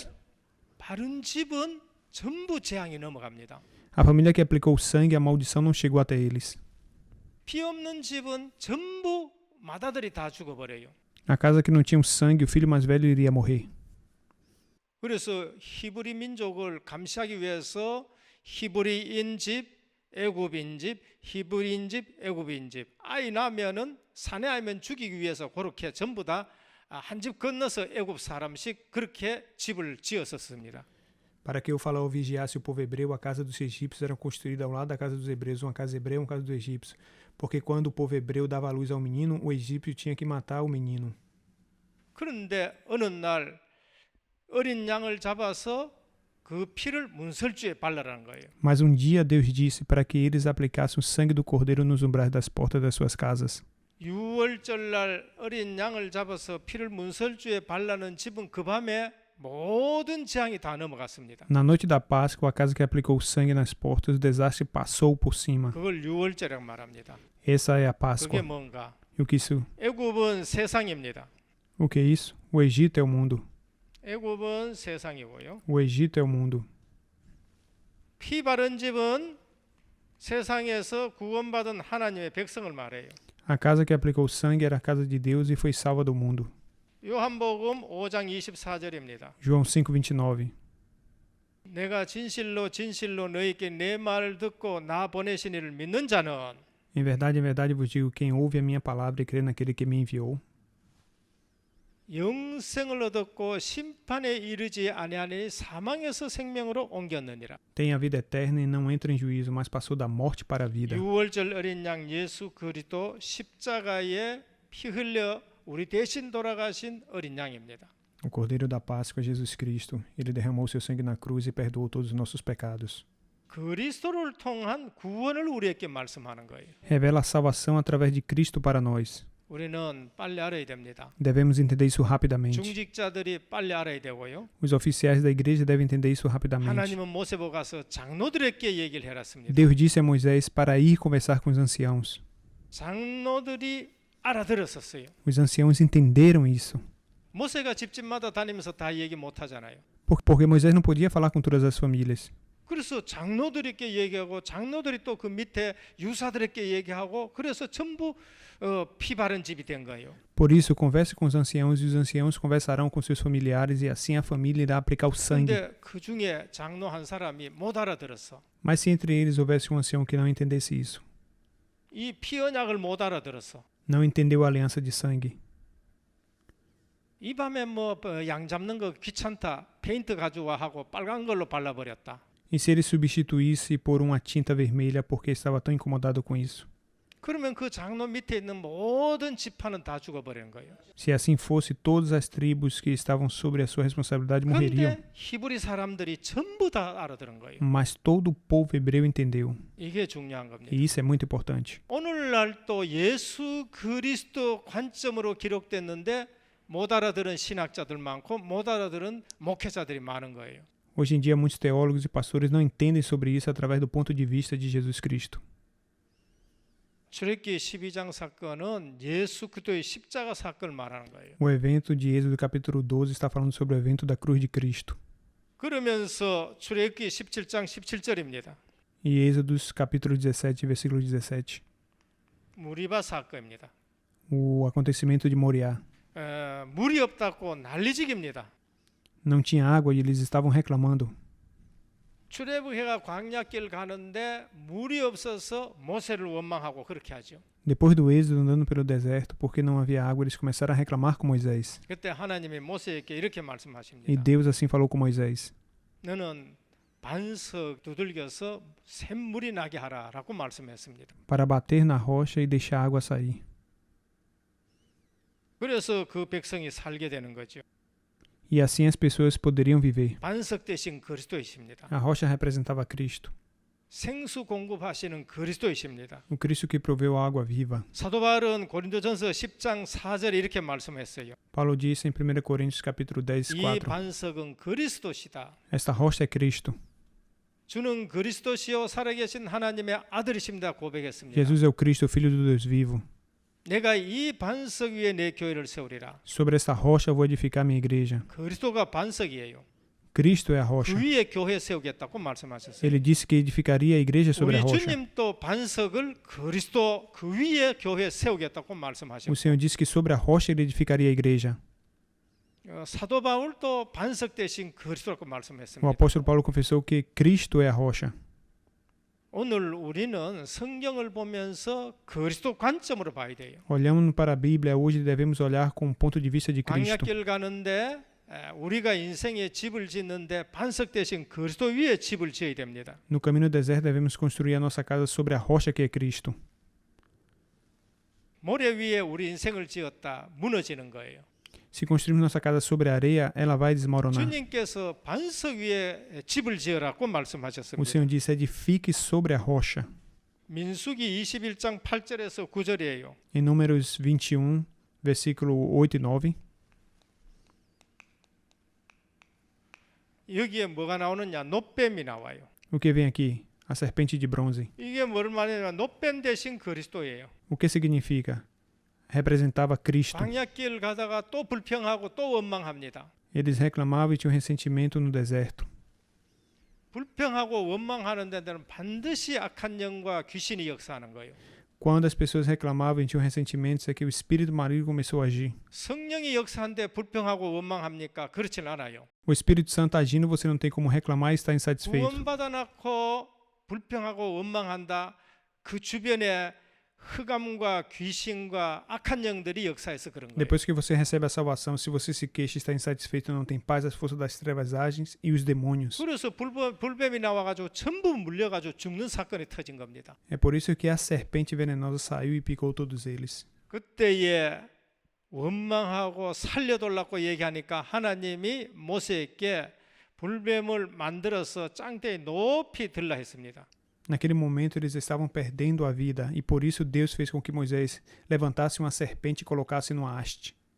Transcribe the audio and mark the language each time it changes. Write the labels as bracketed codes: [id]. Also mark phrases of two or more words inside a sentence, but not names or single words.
[ko] 그런데 바른 집은 전부 재앙이 넘어갑니다. [pt] A família que aplicou o sangue, a maldição não chegou até eles. [ko] 피 없는 집은 전부 맏아들이 다 죽어버려요. [pt] A casa que não tinha o sangue, o filho mais velho iria morrer. [ko] 그래서 히브리 민족을 감시하기 위해서 히브리인 집, 애굽인 집, 히브리인 집, 애굽인 집 아이 낳으면은 사내아이면 죽이기 위해서 그렇게 전부 다 한 집 건너서 애굽 사람씩 그렇게 집을 지었었습니다. [pt] Para que o faraó vigiasse o povo hebreu, a casa dos egípcios era construída ao lado da casa dos hebreus, uma casa hebreia e uma casa do egípcio. Porque quando o povo hebreu dava à luz ao menino, o egípcio tinha que matar o menino. [ko] 그런데 어느 날 어린 양을 잡아서 그 피를 문설주에 발라라는 거예요. [pt] Mas dia Deus disse para que eles aplicassem o sangue do cordeiro nos umbrais das portas das suas casas. [ko] 유월절 날 어린 양을 잡아서 피를 문설주에 발라는 집은 그 밤에 모든 재앙이 다 넘어갔습니다. [pt] Na noite da Páscoa, a casa que aplicou o sangue nas portas, o desastre passou por cima. [ko] 그걸 유월절이라고 말합니다. [pt] Essa é a [ko] 그게 [pt] Páscoa. [ko] 뭔가? [pt] E o que isso? [ko] 애굽은 세상입니다. [pt] O que é isso? O Egito é o mundo. [ko] 애굽은 세상이고요. [pt] O Egito é o mundo. [ko] 피 바른 집은 세상에서 구원받은 하나님의 백성을 말해요. [pt] A casa que aplicou o sangue era a casa de Deus e foi salva do mundo. [ko] 요한복음 5장 24절입니다. [pt] João 5:29. [ko] 내가 진실로 진실로 너희에게 내 말을 듣고 나 보내신 이를 믿는 자는 [pt] Em verdade vos digo, quem ouve a minha palavra e crê naquele que me enviou, [ko] 영생을 얻었고 심판에 이르지 아니하니 사망에서 생명으로 옮겼느니라. [pt] tem a vida eterna e não entra em juízo, mas passou da morte para a vida. [ko] 유월절 어린 양 예수 그리스도 십자가에 피 흘려 우리 대신 돌아가신 어린 양입니다. [pt] O Cordeiro da Páscoa, Jesus Cristo, ele derramou seu sangue na cruz e perdoou todos os nossos pecados. [ko] 그리스도를 통한 구원을 우리에게 말씀하는 거예요. [pt] Revela a salvação através de Cristo para nós. [ko] 우리는 빨리 알아야 됩니다. [pt] Devemos entender isso rapidamente. [ko] 중직자들이 빨리 알아야 되고요. [pt] Os oficiais da igreja devem entender isso rapidamente. [ko] 하나님은 모세보고 가서 장로들에게 얘기를 해놨습니다. [pt] Deus disse a Moisés para ir conversar com os anciãos. [ko] 장로들이 알아들었었어요. [pt] Os anciãos entenderam isso. [ko] 모세가 집집마다 다니면서 다 얘기 못 하잖아요. [pt] Porque Moisés não podia falar com todas as famílias. [ko] 그래서 장로들에게 얘기하고 장로들이 또 그 밑에 유사들에게 얘기하고 그래서 전부 피 바른 집이 된 거예요. [pt] Por isso, converse com os anciãos e os anciãos conversarão com seus familiares e assim a família irá aplicar o sangue. [ko] 근데 그 중에 장로 한 사람이 못 알아들었어. [pt] Mas se entre eles houvesse um ancião que não entendesse isso, [ko] 이 피 언약을 못 알아들었어. [pt] não entendeu a aliança de sangue, [ko] 이 밤에 뭐 양 잡는 거 귀찮다. 페인트 가져와 하고 빨간 걸로 발라버렸다. [pt] e se ele substituísse por uma tinta vermelha porque estava tão incomodado com isso? [ko] 그러면 그 장로 밑에 있는 모든 지파는 다 죽어버리는 거예요. [pt] Se assim fosse, todas as tribos que estavam sobre a sua responsabilidade morreriam. [ko] 그런데 히브리 사람들이 전부 다 알아들은 거예요. [pt] Mas todo o povo hebreu entendeu. [ko] 이게 중요한 겁니다. [pt] E isso é muito importante. [ko] 오늘날 또 예수 그리스도 관점으로 기록됐는데 못 알아들은 신학자들 많고 못 알아들은 목회자들이 많은 거예요. [pt] Hoje em dia, muitos teólogos e pastores não entendem sobre isso através do ponto de vista de Jesus Cristo. [ko] 출애굽기 12장 사건은 예수 그리스도의 십자가 사건을 말하는 거예요. [pt] O evento de Êxodo capítulo 12 está falando sobre o evento da cruz de Cristo. [ko] 그러면서 출애굽기 17장 17절입니다. [pt] E Êxodos capítulo 17, versículo 17. [ko] 무리바 사건입니다. [pt] O acontecimento de Moriá. [ko] 물이 없다고 난리직입니다. [pt] Não tinha água e eles estavam reclamando. [ko] 출애굽해가 광야길 가는데 물이 없어서 모세를 원망하고 그렇게 하죠. [pt] Depois do êxodo, andando pelo deserto, porque não havia água, eles começaram a reclamar com Moisés. [ko] 그때 하나님이 모세에게 이렇게 [pt] E [ko] 말씀하십니다. [pt] Deus assim falou com Moisés: [ko] 너는 반석 두들겨서 샘물이 나게 하라라고 말씀했습니다. [pt] para bater na rocha e deixar a água sair. [ko] 그래서 그 백성이 살게 되는 거죠. [pt] E assim as pessoas poderiam viver. [ko] 반석 대신 그리스도이십니다. [pt] A rocha representava Cristo. [ko] 생수 공급하시는 그리스도이십니다. [pt] O Cristo que proveu a água viva. [ko] 사도 바울은 고린도전서 10장 4절에 이렇게 말씀했어요. [pt] Paulo disse em 1 Coríntios capítulo 10, [ko] 이 [pt] 4. [ko] 반석은 그리스도시다. [pt] Esta rocha é Cristo. [ko] 주는 그리스도시요 살아계신 하나님의 아들이십니다 고백했습니다. [pt] Jesus é o Cristo, o Filho do Deus vivo. [ko] 내가 이 반석 위에 내 교회를 세우리라. [pt] Sobre esta rocha eu vou edificar minha igreja. [ko] 그리스도가 반석이에요. [pt] Cristo é a rocha. [ko] 그 위에 교회 세우겠다고 말씀하셨어요. [pt] Ele disse que edificaria a igreja sobre a [ko] 우리 [pt] rocha. [ko] 주님도 반석을 그리스도 그 위에 교회 세우겠다고 [pt] O [ko] 말씀하셨고 [pt] Senhor disse que sobre a rocha ele edificaria a igreja. [ko] 사도 바울도 반석 대신 그리스도라고 [pt] O [ko] 말씀했습니다. [pt] apóstolo Paulo confessou que Cristo é a rocha. [ko] 오늘 우리는 성경을 보면서 그리스도 관점으로 봐야 돼요. [pt] Olhando para a Bíblia, hoje devemos olhar com o ponto de vista de Cristo. [ko] 광야길 가는데 우리가 인생의 집을 짓는데 반석 대신 그리스도 위에 집을 지어야 됩니다. [pt] No caminho do deserto devemos construir a nossa casa sobre a rocha que é Cristo. [ko] 모래 위에 우리 인생을 지었다 무너지는 거예요. [pt] Se construirmos nossa casa sobre a areia, ela vai desmoronar. [ko] 주님께서 반석 위에 집을 지으라고 [pt] O [ko] 말씀하셨습니다. [pt] Senhor disse: edifique sobre a rocha. [ko] 민수기 21장 8절에서 9절이에요. [pt] Em Números 21, versículo 8 e 9. [ko] 여기에 뭐가 나오느냐? 놋뱀이 나와요. [pt] O que vem aqui? A serpente de bronze. [ko] 이게 뭘 말하냐면 놋뱀 대신 그리스도예요. [pt] O que significa? Representava Cristo. [ko] 광야길 가다가 또 불평하고 또 원망합니다. [pt] Eles reclamavam e tinham ressentimento no deserto. [ko] 불평하고 원망하는 데는 반드시 악한 영과 귀신이 역사하는 거예요. [pt] Quando as pessoas reclamavam e tinham ressentimentos, é que o espírito maligno começou a agir. [ko] 성령이 역사한데 불평하고 원망합니까? 그렇진 않아요. [pt] O Espírito Santo agindo, você não tem como reclamar e estar insatisfeito. [ko] 구원받아 놓고 불평하고 원망한다. 그 주변에 흑암과 귀신과 악한 영들이 역사해서 그런 거예요. [pt] Depois que você recebe a salvação, se você se queixa e está insatisfeito, não tem paz, as forças das trevas agem e os demônios. [ko] 그래서 불뱀이 나와가지고 전부 물려가지고 죽는 사건이 터진 겁니다. [pt] É por isso que a serpente venenosa saiu e picou todos eles. [ko] 그때에 원망하고 살려달라고 얘기하니까 하나님이 모세에게 불뱀을 만들어서 짱대에 높이 들라 했습니다. [pt] Naquele momento eles estavam perdendo a vida e por isso Deus fez com que Moisés levantasse uma serpente e colocasse numa haste.